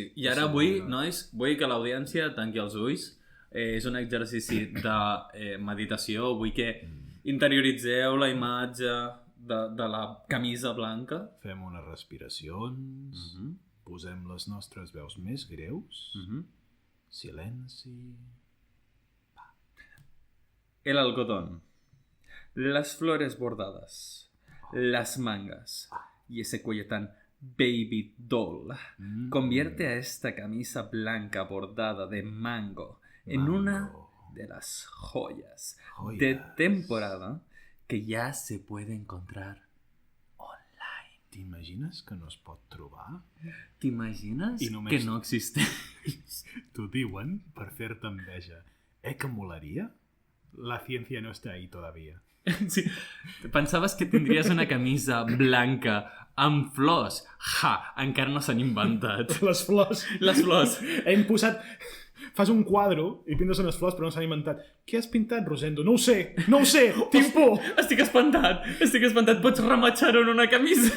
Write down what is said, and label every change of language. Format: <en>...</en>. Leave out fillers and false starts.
<ca>I ara vull que l'audiència tanqui els ulls. És un exercici de meditació. Vull que interioritzeu la imatge de la camisa blanca. Fem unes respiracions, posem les nostres veus més greus, silenci...</ca> <es>El algodón, las flores bordadas, las mangas y ese cuello tan baby doll convierte a esta camisa blanca bordada de mango en una de las joyas de temporada que ya se puede encontrar online.</es> <ca>T'imagines que no es pot trobar? T'imagines que no existeix? T'ho diuen per fer-te enveja. Que molaria?</ca> <es>La ciencia no está ahí todavía. Sí.</es> <ca>Pensaves que tindries una camisa blanca amb flors? Encara no s'han inventat. Les flors. Hem posat... Fas un quadre i pintes unes flors però no s'han inventat. Què has pintat, Rosendo? No ho sé! Tinc por! Estic espantat. Pots rematxar-ho en una camisa?</ca>